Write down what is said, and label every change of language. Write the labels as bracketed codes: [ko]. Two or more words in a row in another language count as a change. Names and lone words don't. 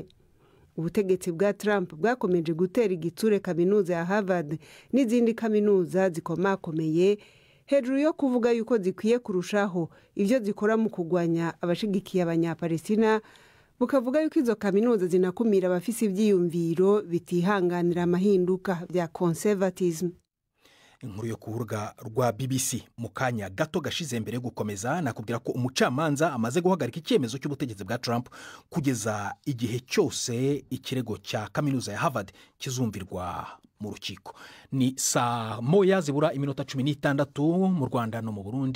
[rn] Ubutegetsi bwa Trump bwakomeje gutera igitsure kaminuza ya Harvard n'izindi kaminuza zikomakomeye hejuru yo kuvuga yuko zikwiye kurushaho ivyo zikora mu kugwanya abashigikiye abanyapalestina, bukavuga yuko izo kaminuza zinakumira abafise ivyiyumviro bitihanganira amahinduka bya conservatism. [rw] Inkuru yo ku rubuga rwa BBC mu kanya gato gashize mbere yo gukomeza nakubwira ko umucamanza amaze guhagarika icyemezo cy'ubutegetsi bwa Trump kugeza igihe cyose ikirego cya kaminuza ya Harvard kizumvirwa mu rukiko. Ni saa moya zibura iminota 16 mu Rwanda no mu Burundi.